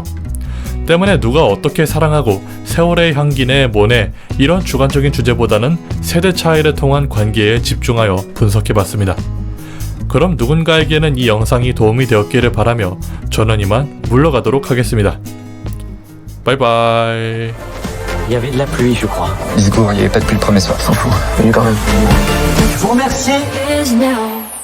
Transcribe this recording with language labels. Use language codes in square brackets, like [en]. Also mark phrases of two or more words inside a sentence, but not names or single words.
[ko] 때문에 누가 어떻게 사랑하고 세월의 향기네 뭐네 이런 주관적인 주제보다는 세대 차이를 통한 관계에 집중하여 분석해봤습니다. 그럼 누군가에게는 이 영상이 도움이 되었기를 바라며 저는 이만 물러가도록 하겠습니다. 바이바이. [fr] Il y avait de la pluie, je crois. Bisco, il n'y avait pas de pluie le premier soir, s'en fout. Quand même. Je vous remercie. [en] is now.